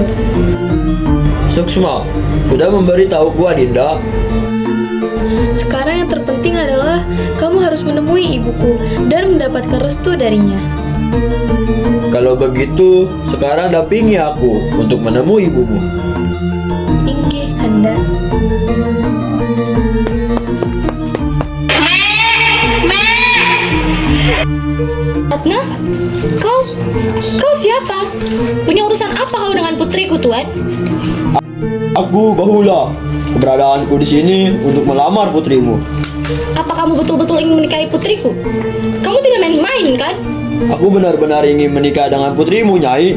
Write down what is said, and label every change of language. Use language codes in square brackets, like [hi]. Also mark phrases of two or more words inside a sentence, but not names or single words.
[id] Suksma, sudah memberitahuku, Adinda. Sekarang yang terpenting adalah kamu harus menemui ibuku dan mendapatkan restu darinya. Kalau begitu, sekarang dampingi aku untuk menemui ibumu. Inggih, Kanda. Ratna, kau siapa? Punya urusan apa kau dengan putriku, Tuan? Aku Bahula. Keberadaanku di sini untuk melamar putrimu. Apa kamu betul-betul ingin menikahi putriku? Kamu tidak main-main, kan? Aku benar-benar ingin menikah dengan putrimu, Nyai.